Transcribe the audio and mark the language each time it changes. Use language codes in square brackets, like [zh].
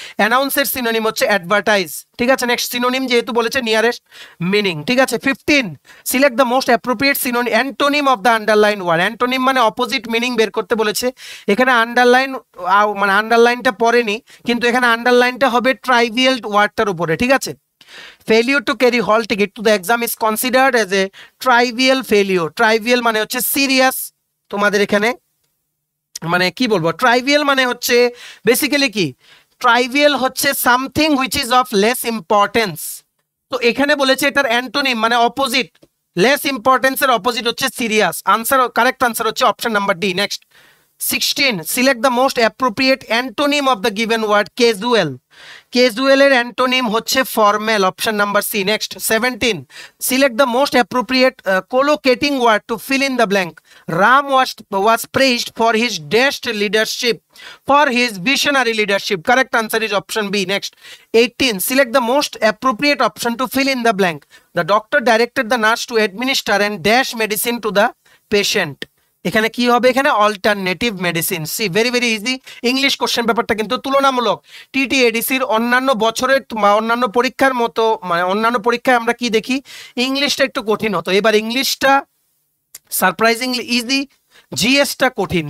[bn] অ্যানাউন্সের synonym হচ্ছে advertise. ঠিক আছে, নেক্সট সিনোনিম যেহেতু বলেছে নিয়ারেস্ট মিনিং। ঠিক আছে, [en] 15, select the most appropriate synonym antonym of the underline word. [bn] Antonym মানে অপোজিট মিনিং বের করতে বলেছে। এখানে আন্ডারলাইন মানে আন্ডারলাইনটা পড়েনি, কিন্তু এখানে আন্ডারলাইনটা হবে ট্রাইভিয়াল ওয়ার্ডটার উপরে। [en] ঠিক আছে, failure to carry hall ticket to the exam is considered as a trivial failure. [bn] Trivial মানে হচ্ছে সিরিয়াস, তোমাদের এখানে মানে কি বলবো, ট্রাইভিয়াল মানে হচ্ছে বেসিক্যালি কি, ট্রাইভিয়াল হচ্ছে [en] Something which is of less importance. [bn] তো এখানে বলেছে এটার অ্যান্টোনিম মানে অপোজিট, লেস ইম্পর্টেন্সের অপোজিট হচ্ছে সিরিয়াস। [en] Answer correct answer হচ্ছে option number D. Next 16, select the most appropriate antonym of the given word casual. ক্যাজুয়ালের antonym হচ্ছে formal, option number C. Next 17, select the most appropriate collocating word to fill in the blank. Ram was praised for his dashed leadership, for his visionary leadership. Correct answer is option B. Next 18, select the most appropriate option to fill in the blank. The doctor directed the nurse to administer and dash medicine to the patient. [bn] এখানে কি হবে, এখানে alternative medicine. C [en] Very very easy. [bn] English question পেপারটা কিন্তু তুলনামূলক TTADCর অন্যান্য বছরের বা অন্যান্য পরীক্ষার মতো, মানে অন্যান্য পরীক্ষায় আমরা কি দেখি, ইংলিশটা একটু কঠিন হতো, এবার ইংলিশটা সারপ্রাইজিংলি ইজি, জিএসটা কঠিন।